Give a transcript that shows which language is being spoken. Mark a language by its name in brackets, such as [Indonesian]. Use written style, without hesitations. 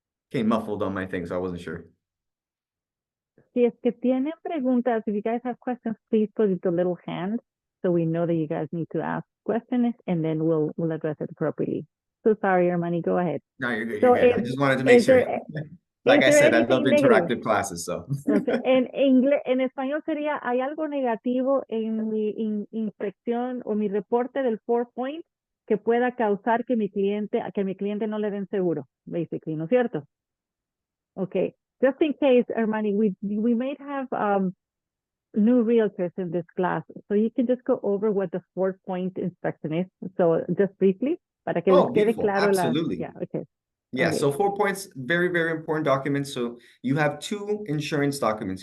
[English] Came muffled on my thing, so I wasn't sure. [Spanish] Si es que tienen preguntas, [English] if you guys have questions, please put the little hand so we know that you guys need to ask questions and then we'll address it appropriately. So sorry, Armani, go ahead. No, you're good. So You're good. I just wanted to make sure. Like I said, I love interactive classes, so. [Spanish] En inglés, en español sería, ¿hay algo negativo en mi inspección o mi reporte del 4-point que pueda causar que mi cliente no le den seguro? Basically, ¿no es cierto? Okay. [English] Just in case, Armani, we may have new realtors in this class, so you can just go over what the 4-point inspection is. So just briefly, [Spanish] para que les quede claro. [English] Absolutely. Yeah, okay. Yeah, okay. So 4-points, very, very important documents. So you have two insurance documents.